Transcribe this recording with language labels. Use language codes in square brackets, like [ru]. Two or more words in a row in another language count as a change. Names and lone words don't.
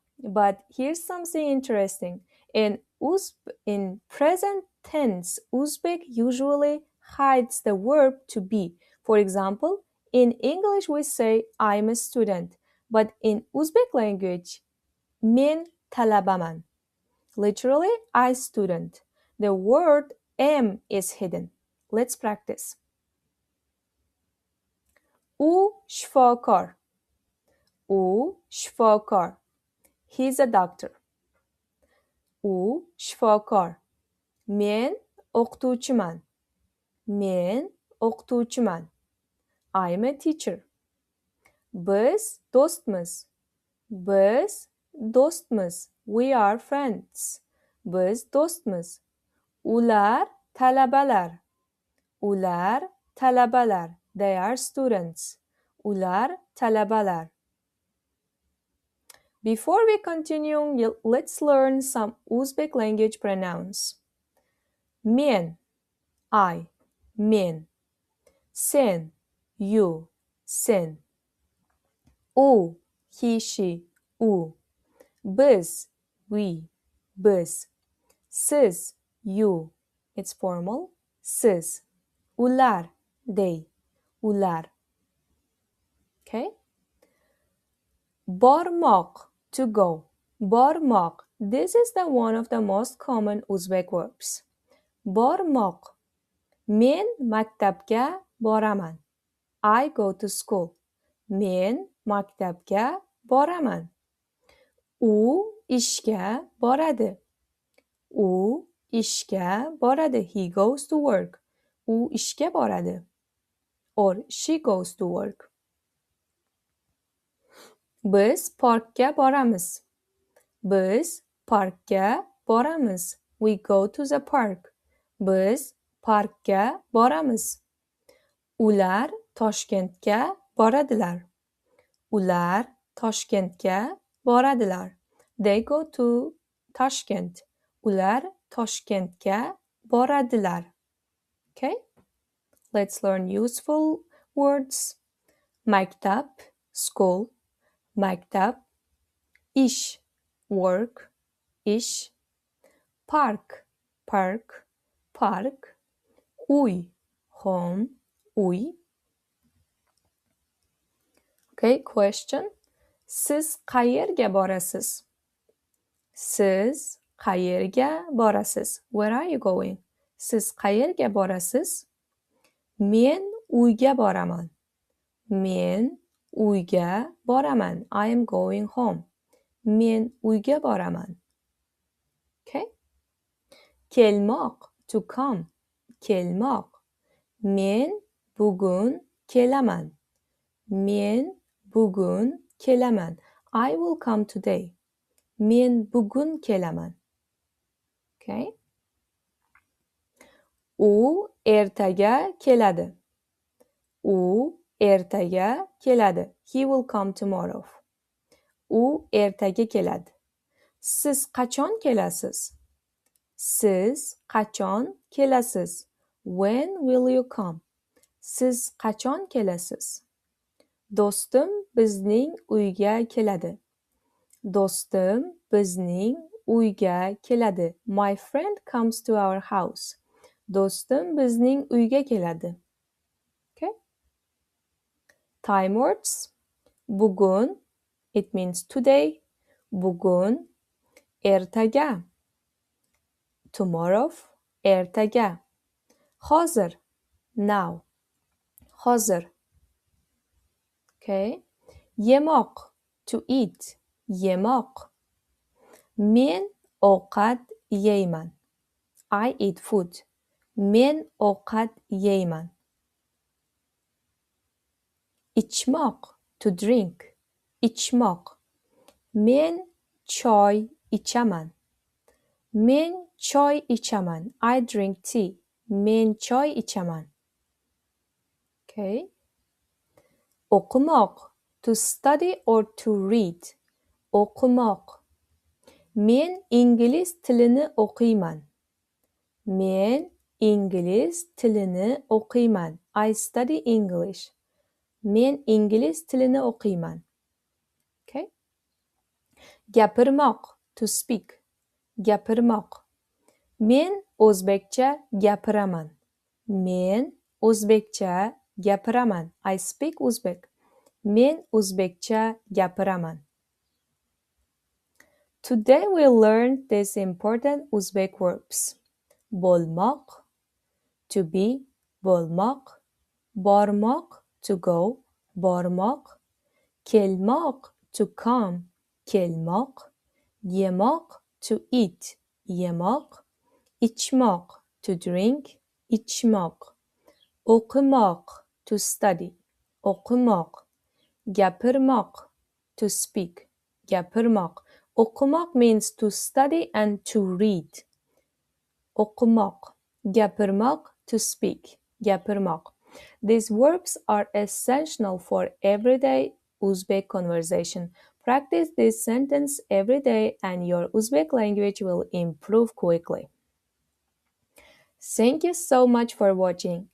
[en] But here's something interesting. In present tense, Uzbek usually hides the verb to be. For example, in English we say I'm a student, but in Uzbek language, [uz] men talabaman. [en] Literally, I student. The word am is hidden. Let's practice. [uz] U shifokor. U shifokor. [en] He's a doctor. [uz] U shifokor. Men o'qituvchiman. Men o'qituvchiman. [en] I'm a teacher. [uz] Biz do'stmiz. Biz do'stmiz. [en] We are friends. [uz] Biz do'stmiz. Ular talabalar. Ular talabalar. [en] They are students. [uz] Ular talabalar. [en] Before we continue, let's learn some Uzbek language pronouns. [uz] Men, I, men. Sen, you, sen. U, [en] he, she, [uz] u. Biz, we, biz. Siz, [en] you, it's formal, [uz] siz. Ular, they, ular. Okay? Bormok, [en] to go. Bormok. This is the one of the most common Uzbek verbs. [uz] Bormok. Men maktabga boraman. [en] I go to school. [uz] Men maktabga boraman. U ishga boradi. U ishga boradi. [en] He goes to work. [uz] U ishga boradi. [en] Or she goes to work. [uz] Biz parkga boramiz. Biz parkga boramiz. [en] We go to the park. [uz] Biz parkga boramiz. Ular Toshkentga boradilar. Ular Toshkentga boradilar. [en] They go to Tashkent. [uz] Ular Toshkentga boradilar. [en] Okay? Let's learn useful words. [uz] Maktab, school. Maktab. Ish, work. Ish. Park, park. Park. Uy, home. Uy. [en] Okay, question. [uz] Siz qayerga borasiz? Siz qayerga borasiz? [en] Where are you going? [uz] Siz qayerga borasiz? Men uyga boraman. Men uyga boraman. [en] I am going home. [uz] Men uyga boraman. Okay? Kelmoq, [en] to come. [uz] Kelmoq. Men bugun kelaman. Men bugun kelaman. [en] I will come today. [uz] Men bugun kelaman. Okay? U ertaga keladi. U ertaga keladi. [en] He will come tomorrow. [uz] U ertaga keladi. Siz qachon kelasiz? Siz qachon kelasiz? [en] When will you come? [uz] Siz qachon kelasiz? Do'stim bizning uyga keladi. Do'stim bizning uyga keladi. [en] My friend comes to our house. [uz] Do'stim bizning uyga keladi. [en] Okay? Time words. Bugun, it means today. [uz] Bugun, ertaga. Tomorrow, ertaga. Hozir, now. Hozir. Okay? Yemoq, [en] to eat. [uz] Yemoq. Men ovqat yeyman. [en] I eat food. [uz] Men ovqat yeyman. Ichmoq, [en] to drink. [uz] Ichmoq. Men choy ichaman. Men choy ichaman. [en] I drink tea. [uz] Men choy ichaman. Okay. O'qimoq, [en] to study or to read. [uz] O'qimoq. Men ingliz tilini o'qiyman. Men ingliz tilini o'qiyman. [en] I study English. [uz] Men ingliz tilini o'qiyman. Okay? Gapirmoq, [en] to speak. [uz] Gapirmoq. Men o'zbekcha gapiraman. Men o'zbekcha gapiraman. [en] I speak Uzbek. [uz] Men o'zbekcha gapiraman. [en] Today we learned these important Uzbek verbs. Bo'lmoq, to be, [uz] bo'lmoq. Bormoq, [en] to go, [uz] bormoq. Kelmoq, [en] to come, [uz] kelmoq. Yemoq, [en] to eat, [uz] yemoq. Ichmoq, [en] to drink, [uz] ichmoq. O'qimoq, [en] to study, [uz] o'qimoq. Gapirmoq, [en] to speak, [uz] gapirmoq. [en] O'qimoq means to study and to read. [uz] O'qimoq. Gapirmoq, [en] to speak, gapirmoq. These verbs are essential for everyday Uzbek conversation. Practice this sentence every day and your Uzbek language will improve quickly. Thank you so much for watching.